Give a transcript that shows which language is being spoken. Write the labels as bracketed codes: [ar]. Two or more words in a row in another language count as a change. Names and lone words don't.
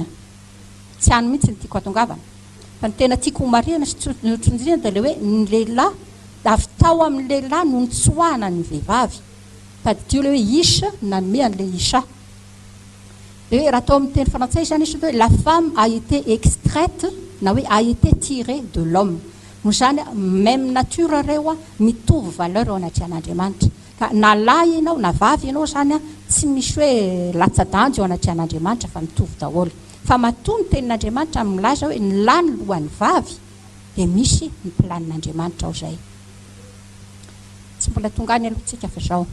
[mg] Tsy hany mihitsy ny tiako atongavana. Fa ny tena tiako marina sy tsondriana dia ilay hoe ny lehilahy avy tao amin'ny lehilahy no nitsoahana ny vehivavy. Taddio ilay hoe isha nanome an'ilay isha. Dia hoe raha atao amin'ny teny frantsay zany izy hoe [fr] la femme a été extraite [mg] na hoe [fr] a été tirée de l'homme. [mg] Noho izany [fr] même nature [mg] reo mitovy valeur ao anaty an'Andriamanitra. Ka na lahy ianao na vavy ianao zany tsy misy hoe latsa-danjo ao anaty an'Andriamanitra fa mitovy daholo. Fa matoa ny tenin'Andriamanitra milaza hoe ny lahy ny lohan'ny vavy dia misy ny planin'Andriamanitra ao izay. Tsy mbola tongany alohantsika fa izao.